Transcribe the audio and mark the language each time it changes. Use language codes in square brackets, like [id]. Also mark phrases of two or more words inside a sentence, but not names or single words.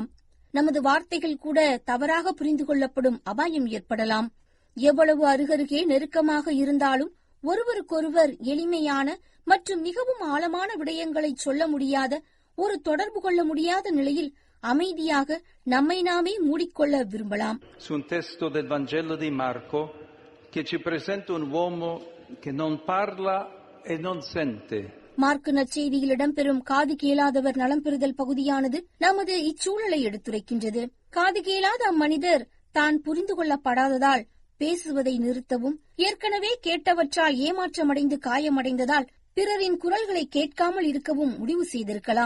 [ta] நமது வார்த்தைகள் கூட தவறாக புரிந்து கொள்ளப்படும் அபாயம் ஏற்படலாம். எவ்வளவு அருகருகே நெருக்கமாக இருந்தாலும் ஒருவருக்கொருவர் எளிமையான மற்றும் மிகவும் ஆழமான விடயங்களை சொல்ல முடியாத, ஒரு தொடர்பு கொள்ள முடியாத நிலையில் அமைதியாக நம்மை நாமே மூடிக்கொள்ள விரும்பலாம். [it] Su un testo del Vangelo di Marco che ci presenta un uomo che non parla e non sente. [ta] மார்க்கு நற்செய்தியில் இடம்பெறும் காது கேளாதவர் நலம் பெறுதல் பகுதியானது நமது இச்சூழலை எடுத்துரைக்கின்றது. காது கேளாத அம்மனிதர் தான் புரிந்து கொள்ளப்படாததால் பேசுவதை நிறுத்தவும், ஏற்கனவே கேட்டவற்றால் ஏமாற்றமடைந்து காயமடைந்ததால் பிறரின் குரல்களை கேட்காமல் இருக்கவும் முடிவு செய்திருக்கலாம்.